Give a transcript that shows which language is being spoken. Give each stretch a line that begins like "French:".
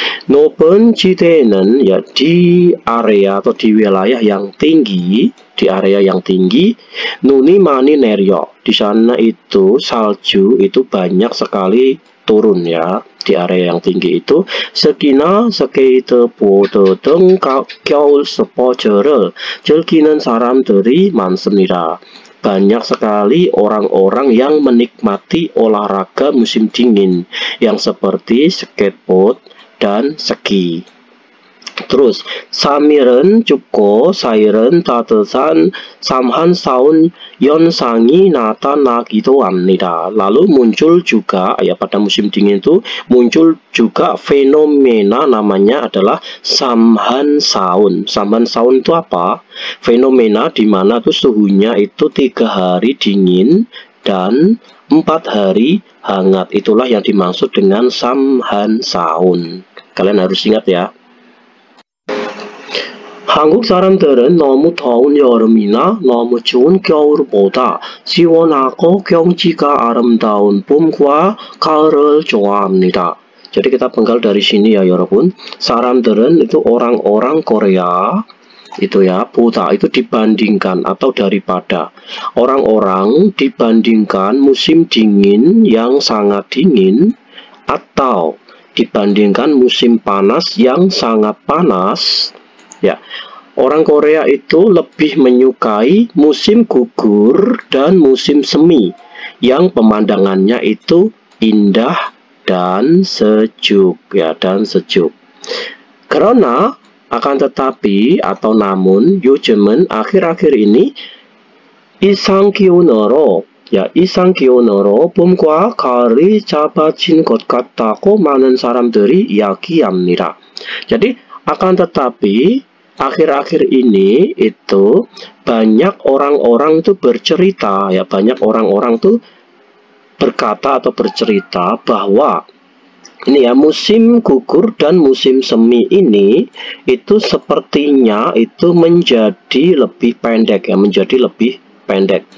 Korean: 높은 지대에는
Indonesian: ya di area atau di wilayah yang tinggi,
Korean: 눈이 많이 내려.
Indonesian: Di sana itu salju itu banyak sekali turun ya. Di area yang tinggi itu
Korean: 스키나 스케이트보드 등 겨울 스포츠를 즐기는 사람들이 많습니다.
Indonesian: Banyak sekali orang-orang yang menikmati olahraga musim dingin yang seperti skateboard dan ski. Terus
Korean: 사밀은 춥고 사일은 따뜻한 삼한사운 현상이 나타나기도 합니다.
Indonesian: Lalu muncul juga ya pada musim dingin itu muncul juga fenomena namanya adalah samhansaun. Samhansaun itu apa? Fenomena di mana tuh suhunya itu 3 hari dingin dan 4 hari hangat. Itulah yang dimaksud dengan samhansaun. Kalian harus ingat ya.
Korean: 한국 사람들은 너무 더운 여름이나 너무 추운 겨울보다 시원하고 경치가 아름다운 봄과 가을을 좋아합니다.
Indonesian: Jadi kita penggal dari sini ya,
Korean: 여러분. 사람들은
Indonesian: itu orang-orang Korea itu ya,
Korean: 보다
Indonesian: itu dibandingkan atau daripada. Orang-orang dibandingkan musim dingin yang sangat dingin atau dibandingkan musim panas yang sangat panas. Ya, orang Korea itu lebih menyukai musim gugur dan musim semi yang pemandangannya itu indah dan sejuk ya, dan sejuk. Karena akan tetapi atau namun
Korean: 요즘은
Indonesian: akhir-akhir ini
Korean: 이상기온으로 봄과 가을이 잡아진 것 같다고 많은 사람들이 이야기합니다.
Indonesian: Jadi akan tetapi akhir-akhir ini itu banyak orang-orang tuh bercerita ya, banyak orang-orang tuh berkata atau bercerita bahwa ini ya, musim gugur dan musim semi ini itu sepertinya itu menjadi lebih pendek ya, menjadi lebih pendek.